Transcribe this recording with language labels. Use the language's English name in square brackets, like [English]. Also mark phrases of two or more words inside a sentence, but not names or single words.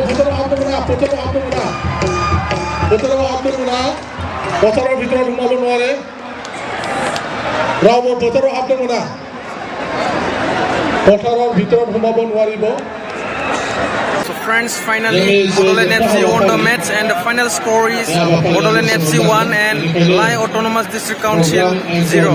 [Bodo] बोथोराव भितराव नुमाबो नङारे रावबो बोथोराव हाबनो मोना बोथोराव भितराव नुमाबो नङारिबो. [English] So friends, finally Bodoland FC won the match and the final score is Bodoland FC 1 and Lai Autonomous District Council 0.